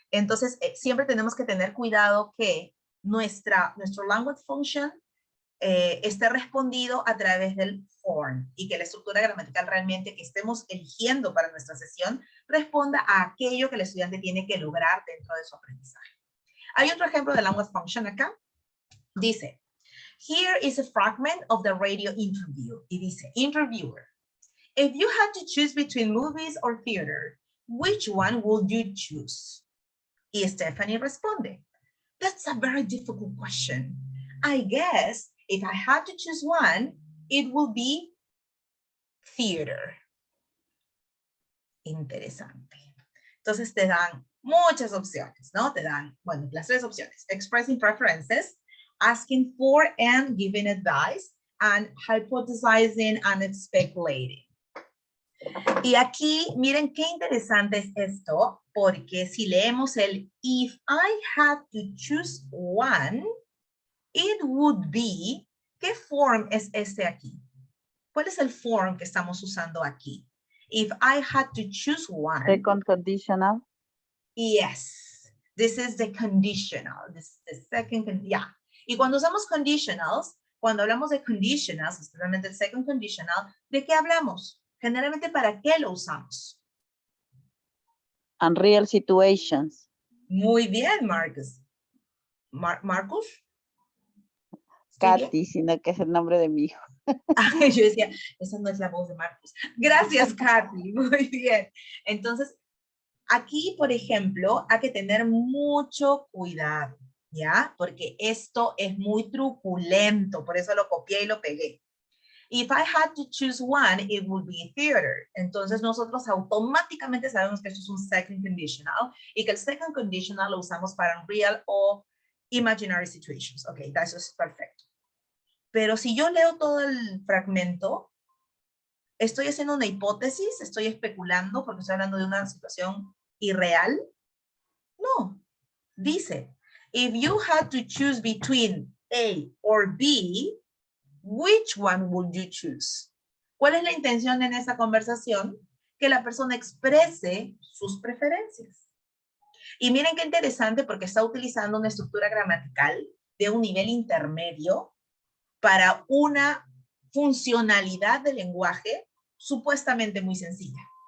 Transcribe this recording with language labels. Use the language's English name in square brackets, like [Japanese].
[Spanish] Entonces siempre tenemos que tener cuidado que nuestro language function esté respondido a través del form y que la estructura gramatical realmente que estemos eligiendo para nuestra sesión responda a aquello que el estudiante tiene que lograr dentro de su aprendizaje. Hay otro ejemplo de language function acá. Dice, [English] here is a fragment of the radio interview. [Spanish] Y dice, [English] interviewer, if you had to choose between movies or theater, which one would you choose? [Spanish] Y Stephanie responde, [English] that's a very difficult question. I guess if I had to choose one, it will be theater. [Spanish] Interesante. Entonces te dan muchas opciones, ¿no? Te dan, bueno, las tres opciones. [English] Expressing preferences, asking for and giving advice, and hypothesizing and speculating. [Spanish] Y aquí, miren qué interesante es esto, porque si leemos el [English] if I had to choose one, it would be, [Spanish] ¿qué form es este aquí? ¿Cuál es el form que estamos usando aquí? [English] If I had to choose one. Second conditional. Yes, this is the conditional. This is the second, yeah. [Spanish] Y cuando usamos conditionals, cuando hablamos de conditionals, especialmente el second conditional, ¿de qué hablamos? Generalmente, ¿para qué lo usamos? [English] Unreal situations. [Spanish] Muy bien, Marcus. ¿Marcus? Katy, sino que es el nombre de mi hijo. Ay, yo decía, esa no es la voz de Marcus. Gracias, Katy. Muy bien. Entonces, aquí, por ejemplo, hay que tener mucho cuidado, ¿ya? Porque esto es muy truculento, por eso lo copié y lo pegué. [English] If I had to choose one, it would be theater. [Spanish] Entonces nosotros automáticamente sabemos que esto es un second conditional y que el second conditional lo usamos para real o [English] imaginary situations. [Spanish] Ok, eso es perfecto. Pero si yo leo todo el fragmento, estoy haciendo una hipótesis, estoy especulando porque estoy hablando de una situación irreal. No, dice, [English] if you had to choose between A or B, which one would you choose? [Spanish] ¿Cuál es la intención en esa conversación? Que la persona exprese sus preferencias. Y miren qué interesante porque está utilizando una estructura gramatical de un nivel intermedio para una funcionalidad del lenguaje supuestamente muy sencilla.